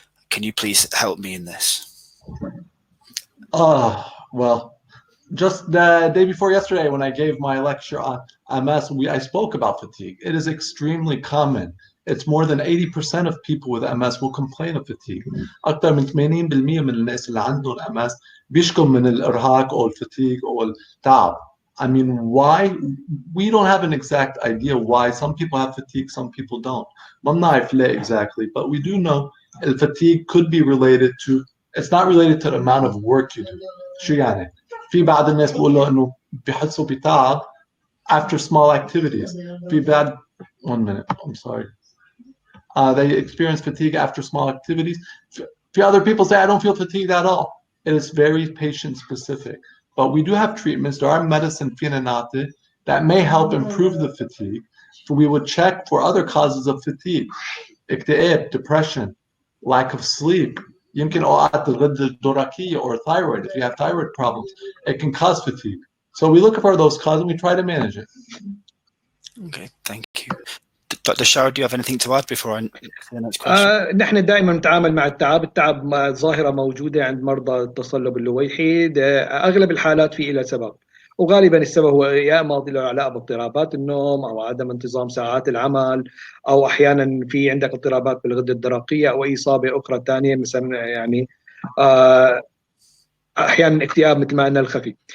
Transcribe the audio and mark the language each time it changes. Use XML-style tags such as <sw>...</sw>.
<en>Can you please help me in this? Well, just the day before yesterday when I gave my lecture on MS, I spoke about fatigue. It is extremely common. It's more than 80% of people with MS will complain of fatigue.</en> <ar>أكثر من 80% من الناس اللي عندهم MS بيشكوا من الإرهاق أو الفatigue أو التعب.</ar> <en>I mean, why? We don't have an exact idea why. Some people have fatigue, some people don't.</en> <ar>ما بنعرف ليه</ar> <en>exactly, but we do know fatigue could be related to, it's not related to the amount of work you do.</en> <ar>شو يعني؟ في بعض الناس بيقولوا إنه بيحسوا بتعب</ar> <en>after small activities.</en> <ar>في بعض,</ar> <en>1 minute, I'm sorry. They experience fatigue after small activities. For other people say, I don't feel fatigued at all. It is very patient specific. But we do have treatments. There are medicine that may help improve the fatigue. So we would check for other causes of fatigue. اكتئاب, depression, lack of sleep.</en> <ar>يمكن أوقات الغدة الدرقية</ar> <en>or thyroid. If you have thyroid problems, it can cause fatigue. So we look for those causes and we try to manage it. Okay, thank you. Dr. Shara, do you have anything to add before I the next question?</en> <ar>نحن دائما نتعامل مع التعب ظاهرة موجودة عند مرضى التصلب اللويحي. أغلب الحالات في إلى سبب، وغالبا السبب هو يا اما له علاقه باضطرابات النوم او عدم انتظام ساعات العمل، او احيانا في عندك اضطرابات بالغده الدرقيه او اي اصابه اخرى ثانيه مثلا يعني احيانا اكتئاب مثل ما قلنا الخفي.</ar>